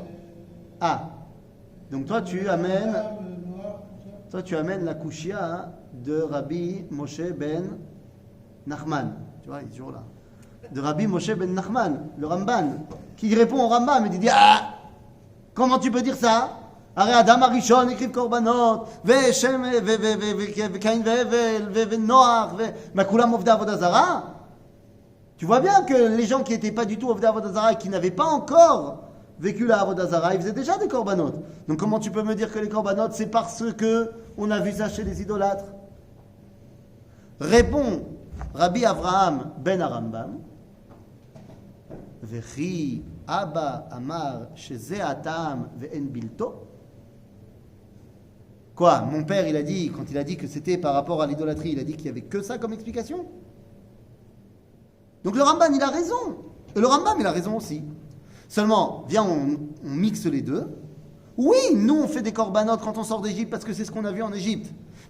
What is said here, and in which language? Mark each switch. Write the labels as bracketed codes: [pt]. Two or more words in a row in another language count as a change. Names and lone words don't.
[fr] Ah, donc toi tu amènes, Noah, tout ça. toi tu amènes la kushia de Rabbi Moshe ben Nachman. Tu vois, il est toujours là. De Rabbi Moshe ben Nachman, le Ramban, qui répond au Rambam et dit ah, comment tu peux dire ça? [he] הרי האדם הראשון הקריב קורבנות, ושם, וקין והבל, ונוח, וכולם עובדי עבודה זרה. [fr] Tu vois bien que les gens qui n'étaient pas du tout [he] עובדי עבודה זרה [fr] et qui n'avaient pas encore vécu la [he] עבודה זרה, [fr] ils faisaient déjà des korbanot. Donc comment tu peux me dire que les korbanot, c'est parce que on a vu ça chez les idolâtres? Répond Rabbi Avraham ben Arambam, [he] וכי אבא אמר שזה הטעם ואין בלתו. [fr] Quoi? Mon père, il a dit, quand il a dit que c'était par rapport à l'idolâtrie, il a dit qu'il n'y avait que ça comme explication. Donc le Ramban, il a raison. Et le Rambam, il a raison aussi. Seulement, viens, on mixe les deux. Oui, nous, on fait des korbanot quand on sort d'Égypte parce que c'est ce qu'on a vu en Égypte.